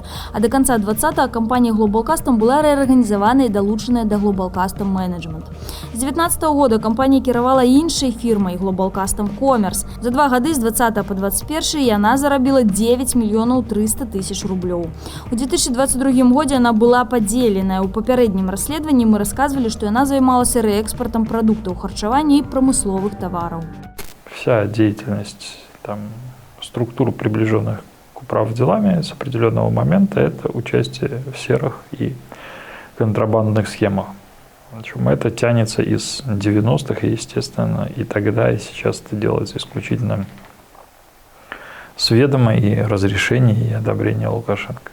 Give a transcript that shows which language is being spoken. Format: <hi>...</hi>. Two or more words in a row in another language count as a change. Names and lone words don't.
<be>А да канца 20-го кампанія «Глобалкастам» была рэарганізавана і далучаная да «Глобалкастам Менеджмент». З 19-го года кампанія кіравала іншай фірмай «Глобалкастам Комерс». За 2 гады з 20 по 21 яна зарабіла $9 300 000 рублёў. У 2022 годзе она была падзеленая. У папярэднім расследаванні мы</be> <ru>рассказывали, что она</ru> <be>займалася рээкспартам прадуктаў харчавання і прамысловых тавараў.</be> <ru>Вся деятельность структур, приближенных к управделами с определенного момента, это участие в серых и контрабандных схемах. Причем это тянется из 90-х, естественно, и тогда, и сейчас это делается исключительно с ведома и разрешения, и одобрения Лукашенко.</ru>